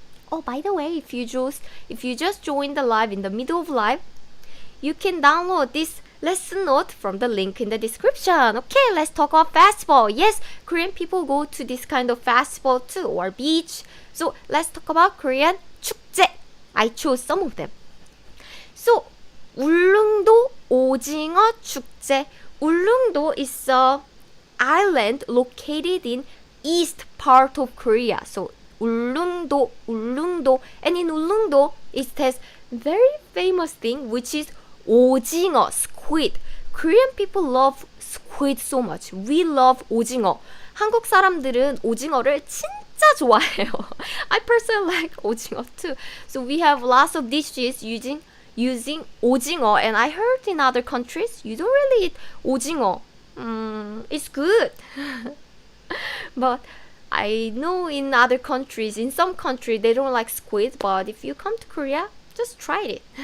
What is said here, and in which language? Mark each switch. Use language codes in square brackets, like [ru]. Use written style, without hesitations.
[en] Oh, by the way, if you just joined the live in the middle of live, you can download this lesson note from the link in the description. Okay, let's talk about festival. Yes, Korean people go to this kind of festival too, or beach. So let's talk about Korean 축제. I chose some of them. [ko] So 울릉도 오징어 축제. [en] 울릉도 is a island located in east part of Korea. [ko] So 울릉도. [en] And in 울릉도, it has very famous thing, which is 오징어, squid. Korean people love squid so much. We love 오징어. [ko] 한국 사람들은 오징어를 진짜 좋아해요. [en] I personally like 오징어 too. So we have lots of dishes using 오징어, and I heard in other countries you don't really eat 오징어. It's good. But I know in other countries, in some countries they don't like squid, but if you come to Korea, just try it.